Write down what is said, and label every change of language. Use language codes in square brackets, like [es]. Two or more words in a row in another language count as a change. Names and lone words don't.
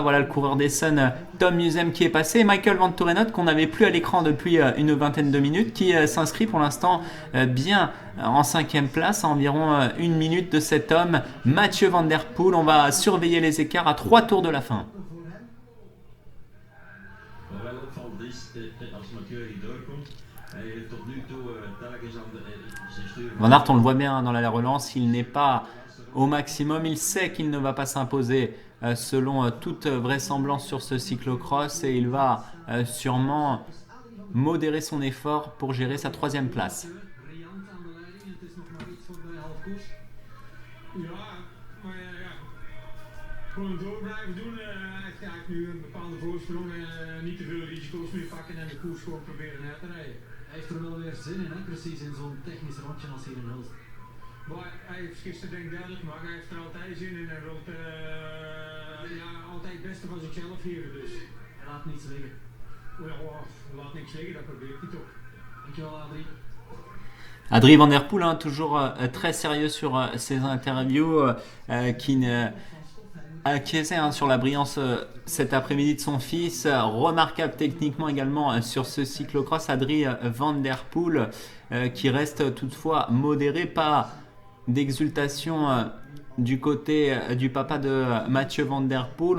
[fr] Voilà le coureur d'Essen, Tom Musem, qui est passé. Michael Van Torenot, qu'on n'avait plus à l'écran depuis une vingtaine de minutes, qui s'inscrit pour l'instant bien en 5e place, à environ 1 minute de cet homme, Mathieu Van der Poel. On va surveiller les écarts à 3 tours de la fin. [nl] Als Mathieu hier doorkomt, hij heeft tot nu toe telkens aan zijn [fr] Van Aert, on le voit bien dans la relance, il n'est pas au maximum, il sait qu'il ne va pas s'imposer selon toute vraisemblance sur ce cyclocross et il va sûrement modérer son effort pour gérer sa 3e place. [nl] Riant aan de leiding en het is nog maar iets voor de half koers. Ja, maar ja. Gewoon door blijven doen. Hij krijgt nu een bepaalde voorsprong en niet te veel risico's meer pakken en de koers gewoon proberen uit te rijden. Hij heeft er wel weer zin in, hè? Precies in zo'n technisch rondje als hier in Hulst. Maar hij heeft gisteren denk ik duidelijk gemaakt, hij heeft er altijd zin in en wil ja, altijd het beste van zichzelf geven. Dus Hij laat niets liggen. ja, laat niks liggen, dat probeert hij toch. Dankjewel, Adrie. [fr] Adrie Van Der Poel, toujours très sérieux sur ses interviews, qui acquiesçait sur la brillance cet après-midi de son fils. Remarquable techniquement également sur ce cyclocross, Adrie Van Der Poel, qui reste toutefois modéré, pas d'exultation du côté du papa de Mathieu Van Der Poel.